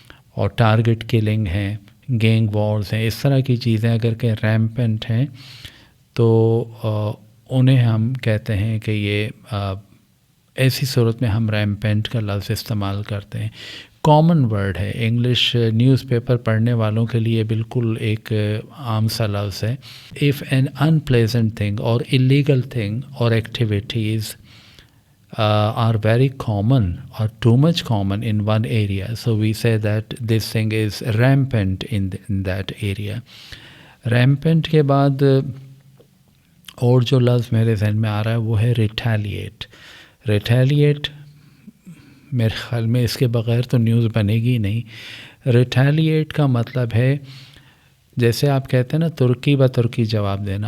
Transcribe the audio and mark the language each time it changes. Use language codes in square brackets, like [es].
[ur] اور target killing ہے، gang wars ہیں، اس طرح کی چیزیں اگر کہ ریمپینٹ ہیں، تو انہیں ہم کہتے ہیں کہ یہ ایسی صورت میں ہم ریمپینٹ کا لفظ استعمال کرتے ہیں. کامن ورڈ ہے، انگلش نیوز پیپر پڑھنے والوں کے لیے بالکل ایک عام سا لفظ ہے. [en] if an unpleasant thing or illegal thing or activities are very common or too much common in one area, so we say that this thing is rampant in that area. [ur] rampant کے بعد اور جو لفظ میرے ذہن میں آ رہا ہے وہ ہے ریٹیلیٹ. ریٹیلیٹ میرے خیال میں اس کے بغیر تو نیوز بنے گی نہیں. ریٹیلیٹ کا مطلب ہے، جیسے آپ کہتے ہیں نا ترکی بہ ترکی جواب دینا.